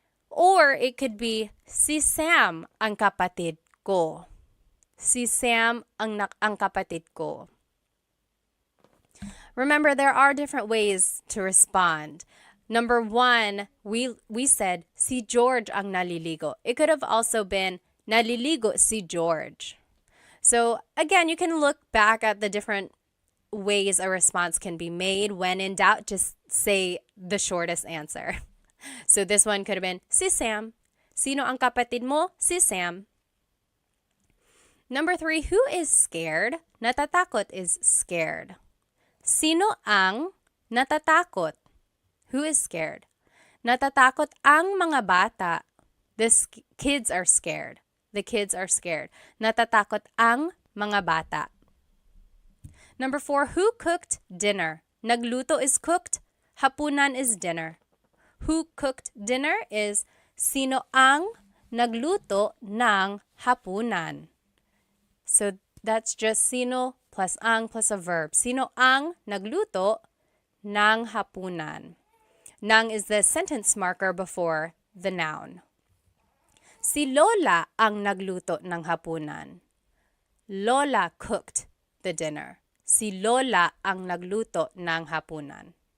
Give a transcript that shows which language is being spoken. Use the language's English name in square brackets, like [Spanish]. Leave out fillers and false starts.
[English] Or it could be [Filipino] si Sam ang kapatid ko. Si Sam ang kapatid ko. [English] Remember, there are different ways to respond. Number 1, we said [Filipino] si George ang naliligo. [English] It could have also been [Filipino] naliligo si George. [English] So again, you can look back at the different ways a response can be made. When in doubt, just say the shortest answer. So this one could have been [Filipino] si Sam. Sino ang kapatid mo? Si Sam. [English] Number 3, who is scared? Natatakot is scared. [Filipino] Sino ang natatakot? [English] Who is scared? [Filipino] Natatakot ang mga bata. [English] The kids are scared. The kids are scared. [Filipino] Natatakot ang mga bata. [English] Number 4, who cooked dinner? Nagluto is cooked, hapunan is dinner. Who cooked dinner is [Filipino] sino ang nagluto ng hapunan. [English] So that's just sino plus ang plus a verb. [Filipino] Sino ang nagluto ng hapunan? [English] Nang is the sentence marker before the noun. [Filipino] Si Lola ang nagluto ng hapunan. [English] Lola cooked the dinner. [Filipino] Si Lola ang nagluto ng hapunan.